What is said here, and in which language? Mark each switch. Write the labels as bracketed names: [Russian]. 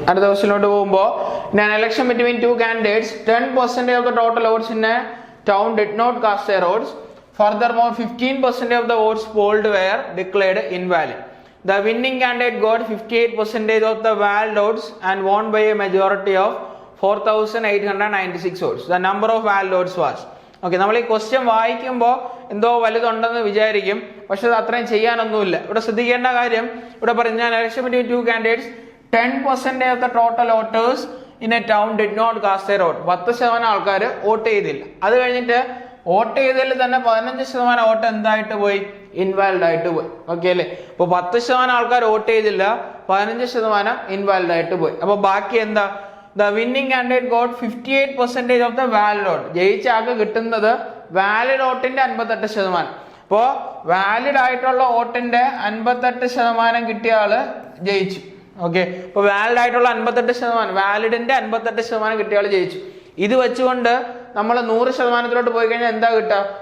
[Malayalam] അടുത്ത ക്വസ്റ്റ്യനിലോട്ട് പോകുമ്പോൾ, [English] in an election between two candidates 10% of the total votes in a town did not cast their votes. Furthermore 15% of the votes polled were declared invalid. The winning candidate got 58% of the valid votes and won by a majority of 4,896 votes. The number of valid votes was. [Malayalam] Okay, നമ്മൾ ഈ question വായിക്കുമ്പോൾ എന്തോ വലുതുണ്ടെന്ന് വിചാരിക്കും, പക്ഷെ അത് അത്രയും ചെയ്യാനൊന്നുമില്ല. ഇവിടെ ശ്രദ്ധിക്കേണ്ട കാര്യം, ഇവിടെ പറഞ്ഞ [English] election between two candidates, 10% of the total voters in a town did not cast their vote. [Malayalam] 10% ആൾക്കാർ വോട്ട് ചെയ്തില്ല. അത് കഴിഞ്ഞിട്ട് വോട്ട് ചെയ്തതിൽ തന്നെ 15% വോട്ട് എന്തായിട്ട് പോയി? ഇൻവാലിഡ് ആയിട്ട് പോയി. ഓക്കെ അല്ലേ? അപ്പൊ 10% ആൾക്കാർ വോട്ട് ചെയ്തില്ല, 15% ഇൻവാലിഡ് ആയിട്ട് പോയി. അപ്പൊ ബാക്കി എന്താ? [English] The winning candidate got 58% of the valid vote. [Malayalam] ജയിച്ച ആൾക്ക് കിട്ടുന്നത് വാലിഡ് വോട്ടിന്റെ 58%. അപ്പോ വാലിഡ് ആയിട്ടുള്ള വോട്ടിന്റെ 58% കിട്ടിയ ആള് ജയിച്ചു. ഓക്കെ, അപ്പൊ വാലിഡ് ആയിട്ടുള്ള 58%, വാലിഡിന്റെ 58% കിട്ടിയ ആള് ജയിച്ചു. ഇത് വെച്ചുകൊണ്ട് നമ്മൾ 100%-ത്തിലോട്ട് പോയി കഴിഞ്ഞാൽ എന്താ കിട്ടുക?